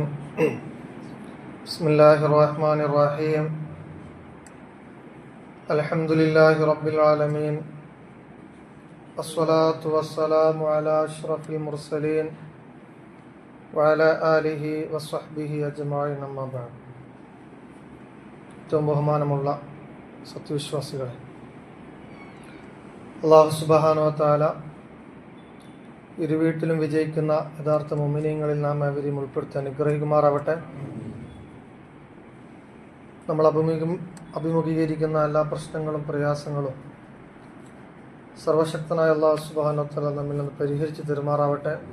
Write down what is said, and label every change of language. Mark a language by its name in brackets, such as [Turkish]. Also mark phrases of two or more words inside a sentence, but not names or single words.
[Arabic] بسم الله الرحمن الرحيم. الحمد لله رب العالمين، الصلاة والسلام على أشرف المرسلين وعلى آله وصحبه أجمعين. أما بعد. [Malayalam] ഏറ്റവും ബഹുമാനമുള്ള സത്യവിശ്വാസികളെ, [Arabic] الله سبحانه وتعالى [Malayalam] ഇരുവീട്ടിലും വിജയിക്കുന്ന യഥാർത്ഥ മുഅ്മിനീങ്ങളിൽ നാം അവരെയും ഉൾപ്പെടുത്തി അനുഗ്രഹിക്കുമാറാവട്ടെ. നമ്മൾ അഭിമുഖീകരിക്കുന്ന എല്ലാ പ്രശ്നങ്ങളും പ്രയാസങ്ങളും സർവശക്തനായ [Arabic] الله سبحانه وتعالى [Malayalam] നമ്മിൽ നിന്ന് പരിഹരിച്ച് തരുമാറാവട്ടെ.